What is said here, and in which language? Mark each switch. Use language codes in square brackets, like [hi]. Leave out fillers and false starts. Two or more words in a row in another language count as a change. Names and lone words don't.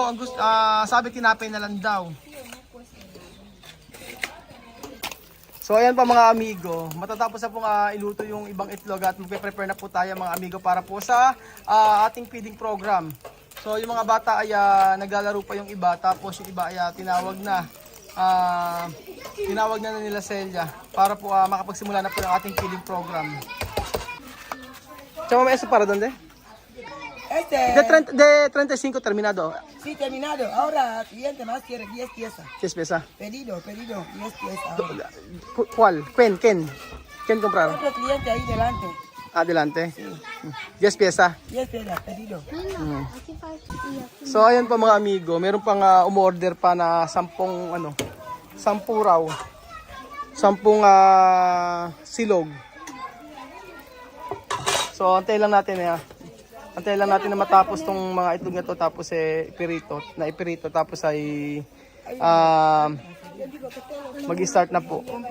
[tl] Ang sabi, tinapay na lang daw. So ayan pa mga amigo, matatapos na pong iluto yung ibang itlog at magpe-prepare na po tayo mga amigo para po sa ating [en] feeding program. [tl] So yung mga bata ay naglalaro pa yung iba, tapos yung iba ay tinawag na nila Celia para po makapagsimula na po yung ating [en] feeding program. [es] Chama eso para donde? De 35 terminado. Sí, terminado. Ahora, cliente más quiere 10 piezas. 10 pesa. Pedido, 10 piezas. ¿Cuál? ¿Quién comprar? Otro cliente ahí delante. Adelante. Sí, 10 pieza. 10 piezas, pedido. Aquí falta y aquí. [tl] So ayan pa mga amigo, meron pang umorder pa na 10 raw. 10 silog. So antay lang natin Antay lang natin na matapos tong mga itlog na to, tapos ipirito tapos ay mag-start na po.